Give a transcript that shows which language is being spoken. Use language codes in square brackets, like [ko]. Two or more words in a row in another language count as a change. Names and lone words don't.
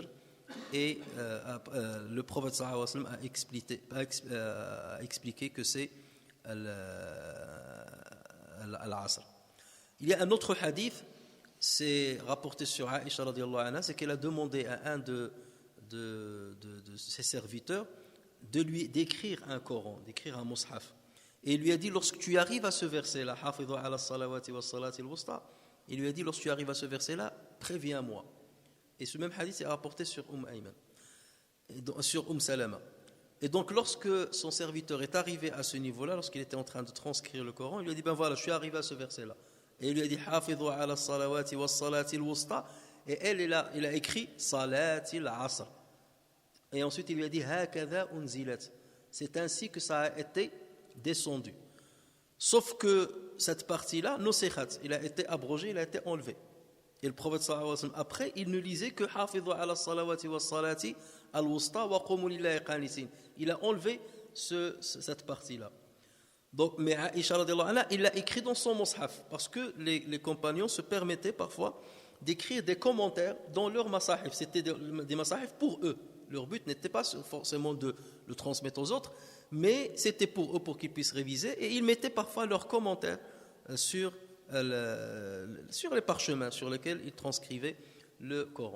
[fr] Et le prophète [ar] صلى الله عليه وسلم [fr] a expliqué que c'est l'Asr. Il y a un autre hadith, c'est rapporté sur Aïcha [ar] رضي الله عنها, [fr] c'est qu'elle a demandé à un de ses serviteurs d'écrire un Coran, d'écrire un mushaf. Et il lui a dit, lorsque tu arrives à ce verset-là, [ar] حافظوا على الصلوات والصلاة الوسطى, [fr] il lui a dit, lorsque tu arrives à ce verset-là, préviens-moi. Et ce même hadith est rapporté sur Ayman, sur Salama. Et donc lorsque son serviteur est arrivé à ce niveau-là, lorsqu'il était en train de transcrire le Coran, il lui a dit, ben voilà, je suis arrivé à ce verset-là. Et il lui a dit, [ar] حافظوا على الصلوات والصلاة الوسطى. [fr] Et il a écrit [ar] صلاة العصر. [fr] Et ensuite il lui a dit, [ar] هكذا أنزلت. [fr] C'est ainsi que ça a été descendu. Sauf que cette partie-là, nusikhat, il a été abrogé, il a été enlevé. Et le prophète [ar] صلى الله عليه وسلم, [fr] après, il ne lisait que [ar] حافظوا على الصلوات والصلاة الوسطى وقوموا لله قانتين. [fr] Il a enlevé cette partie-là. Donc, mais Aïcha [ar] رضي الله عنها, [fr] il l'a écrit dans son mushaf, parce que les compagnons se permettaient parfois d'écrire des commentaires dans leur masahif. C'était des masahif pour eux. Leur but n'était pas forcément de le transmettre aux autres, mais c'était pour eux, pour qu'ils puissent réviser, et ils mettaient parfois leurs commentaires sur les parchemins sur lesquels ils transcrivaient le Coran.